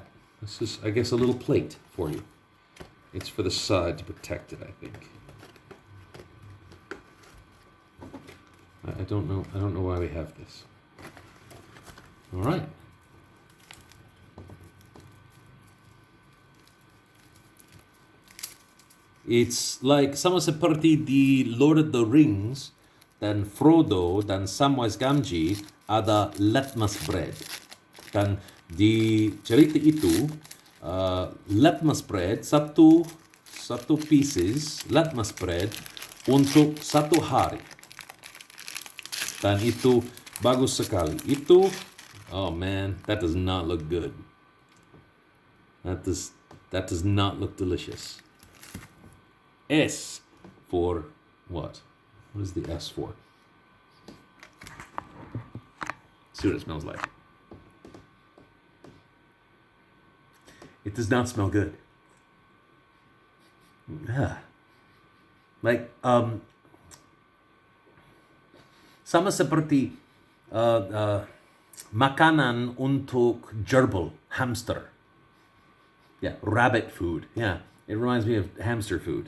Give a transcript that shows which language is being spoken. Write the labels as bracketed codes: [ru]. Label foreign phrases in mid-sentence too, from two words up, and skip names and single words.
[en] This is, I guess, a little plate for you. It's for the side to protect it, I think. I don't know. I don't know why we have this. All right. It's like [id] sama seperti di Lord of the Rings dan Frodo dan Samwise Gamgee ada litmus bread. Dan di cerita itu litmus bread satu pieces litmus bread untuk 1 hari. Dan itu bagus sekali. Itu, [en] oh man, that does not look good. That does not look delicious. S for what? What is the S for? See what it smells like. It does not smell good. Yeah. Like, [id] sama seperti makanan untuk gerbil, hamster. [en] Yeah, rabbit food. Yeah, it reminds me of hamster food.